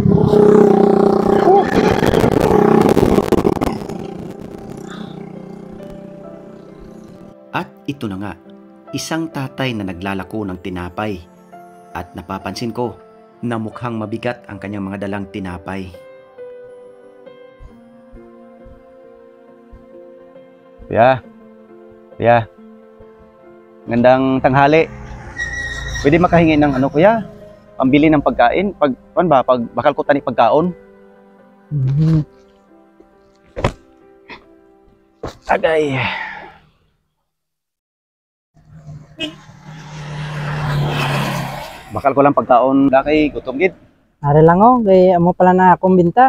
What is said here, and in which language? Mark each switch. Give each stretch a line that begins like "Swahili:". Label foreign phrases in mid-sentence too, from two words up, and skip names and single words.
Filipino: At ito na nga, isang tatay na naglalako ng tinapay at napapansin ko na mukhang mabigat ang kanyang mga dalang tinapay. Kuya, gandang tanghali. Pwede makahingi ng kuya? Pambili ng pagkain?
Hiligaynon: Pag bakal ko tani pagkaon? Agay. Bakal ko lang pagkaon kay gutom gid. Ari lang kay amo pala na akong binta.